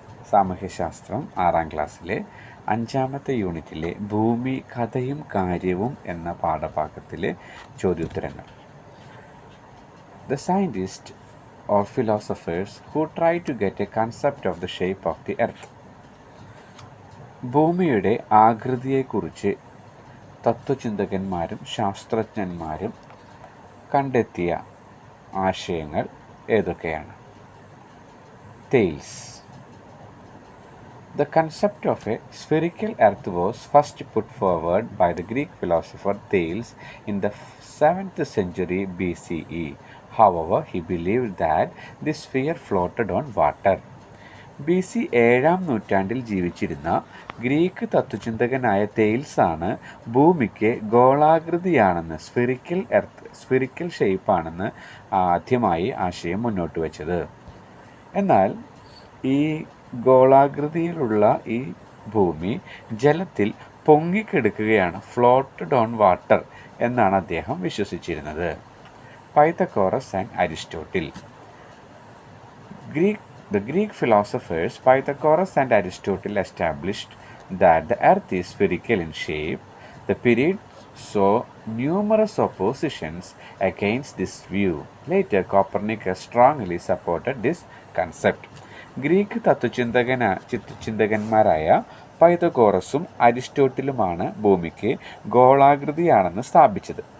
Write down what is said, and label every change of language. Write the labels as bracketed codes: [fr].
[ml] സാമൂഹ്യശാസ്ത്രം 6ാം ക്ലാസ്സിലെ 5ാമത്തെ യൂണിറ്റിലെ ഭൂമി കഥയും കാര്യവും എന്ന പാഠഭാഗത്തിലെ ചോദ്യോത്തരങ്ങൾ. [en] The scientists or philosophers who try to get a concept of the shape of the earth. [ml] ഭൂമിയുടെ ആകൃതിയെക്കുറിച്ച് തത്വചിന്തകന്മാരും ശാസ്ത്രജ്ഞന്മാരും കണ്ടെത്തിയ ആശയങ്ങൾ ഏതൊക്കെയാണ്? [en] Thales. The concept of a spherical earth was first put forward by the Greek philosopher Thales in the 7th century BCE. However, he believed that the sphere floated on water. [ml] BC 7ാം നൂറ്റാണ്ടിൽ ജീവിച്ചിരുന്ന Greek തത്വചിന്തകനായ തെയിൽസാണ് ഭൂമിക്ക് ഗോളാകൃതിയാണെന്ന്, spherical ഷേപ്പാണെന്ന് ആദ്യമായി ആശയം മുന്നോട്ട് വച്ചത്. എന്നാൽ ഈ ഗോളാകൃതിയിലുള്ള ഈ ഭൂമി ജലത്തിൽ പൊങ്ങിക്കിടക്കുകയാണ്, [en] floated on water [ml] എന്നാണ് അദ്ദേഹം വിശ്വസിച്ചിരുന്നത്. [en] Pythagoras and Aristotle. The Greek philosophers Pythagoras and Aristotle established that the earth is spherical in shape. The period saw numerous oppositions against this view. Later, Copernicus strongly supported this concept. [ml] Greek തത്വചിന്തകന്മാരായ പൈതഗോറസും അരിസ്റ്റോട്ടിലുമാണ് ഭൂമിക്ക് ഗോളാകൃതിയാണെന്ന് സ്ഥാപിച്ചത്.